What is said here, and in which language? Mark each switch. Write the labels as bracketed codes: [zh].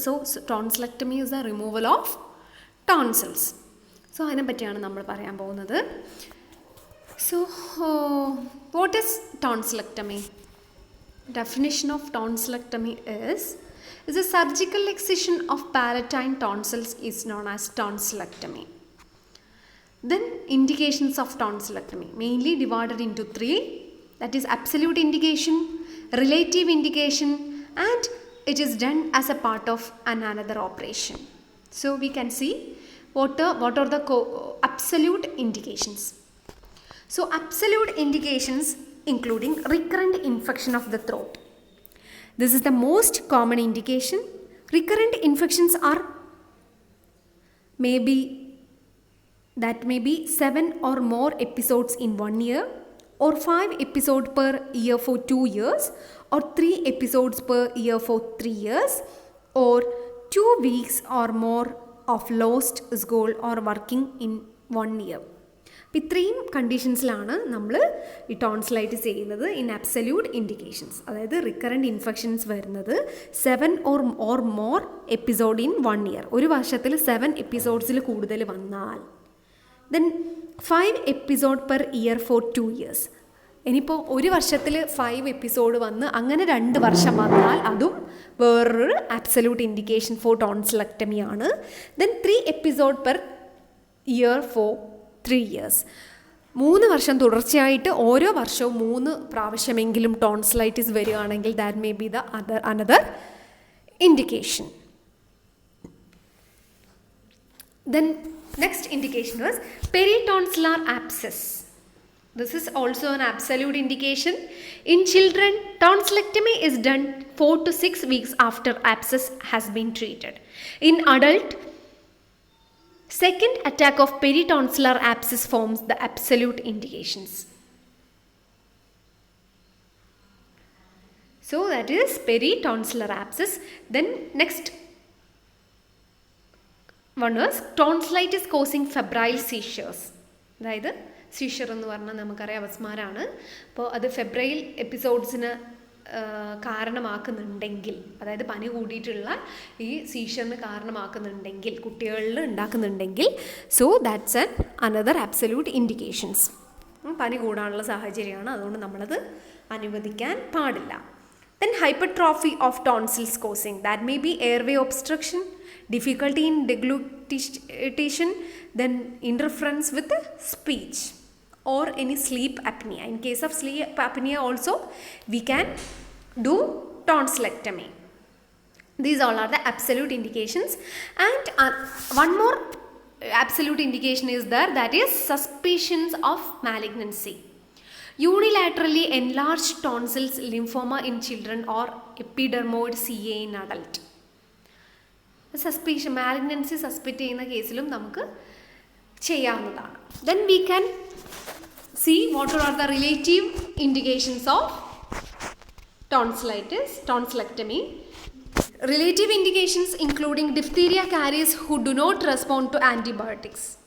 [en] So tonsillectomy is the removal of tonsils. [ml] So അതിനെ പറ്റിയാണ് നമ്മൾ പറയാൻ പോകുന്നത്. [en] So what is tonsillectomy? Definition of tonsillectomy is a surgical excision of palatine tonsils is known as tonsillectomy. Then indications of tonsillectomy mainly divided into three, that is absolute indication, relative indication, and it is done as a part of another operation. So we can see what are the absolute indications. So absolute indications including recurrent infection of the throat. This is the most common indication. Recurrent infections are may be 7 or more episodes in 1 year, or 5 episodes per year for 2 years, or 3 episodes per year for 3 years, or 2 weeks or more of lost school or working in 1 year. [ml] ഇത്രയും കണ്ടീഷൻസിലാണ് നമ്മൾ ഈ tonsillitis ചെയ്യുന്നത് [en] In absolute indications. [ml] അതായത് recurrent infections വരുന്നത് [en] 7 or more episode in 1 year, [ml] ഒരു വർഷത്തിൽ 7 എപ്പിസോഡ്സിൽ കൂടുതൽ വന്നാൽ, [en] Then 5 episode per year for 2 years. [ml] ഇനിയിപ്പോൾ ഒരു വർഷത്തിൽ 5 എപ്പിസോഡ് വന്ന് അങ്ങനെ 2 വർഷം വന്നാൽ അതും വേറൊരു അബ്സല്യൂട്ട് ഇൻഡിക്കേഷൻ ഫോർ ടോൺസിലക്ടമി ആണ്. [en] Then 3 episode per year for 3 years. [ml] 3 വർഷം തുടർച്ചയായിട്ട് ഓരോ വർഷവും 3 പ്രാവശ്യമെങ്കിലും ടോൺസിലൈറ്റിസ് വരികയാണെങ്കിൽ [en] That may be the another indication. Then next indication was peritonsillar abscess. This is also an absolute indication. In children, tonsillectomy is done 4 to 6 weeks after abscess has been treated. In adult, second attack of peritonsillar abscess forms the absolute indications. So that is peritonsillar abscess. Then next one was tonsillitis causing febrile seizures. [ml] അതായത് seizure എന്ന് പറഞ്ഞാൽ നമുക്കറിയാം അപസ്മാരമാണ്. അപ്പോൾ അത് febrile എപ്പിസോഡ്സിന് കാരണമാക്കുന്നുണ്ടെങ്കിൽ, അതായത് പനി കൂടിയിട്ടുള്ള ഈ സീഷറിന് കാരണമാക്കുന്നുണ്ടെങ്കിൽ, കുട്ടികളിൽ ഉണ്ടാക്കുന്നുണ്ടെങ്കിൽ, [en] So that's an another absolute indications. [ml] പനി കൂടാനുള്ള സാഹചര്യമാണ്, അതുകൊണ്ട് നമ്മളത് അനുവദിക്കാൻ പാടില്ല. [en] Then hypertrophy of tonsils causing, that may be airway obstruction, difficulty in deglutition, then interference with speech, or any sleep apnea. In case of sleep apnea also we can do tonsillectomy. These all are the absolute indications. And one more absolute indication is there, that is suspicions of malignancy. Unilaterally enlarged tonsils, lymphoma in children, or epidermoid CA in adult. [ml] Suspicion malignancy suspect ചെയ്യുന്ന കേസിലും നമുക്ക് ചെയ്യാവുന്നതാണ്. [en] Then we can see what are the relative indications of tonsillectomy. Relative indications including diphtheria carriers who do not respond to antibiotics.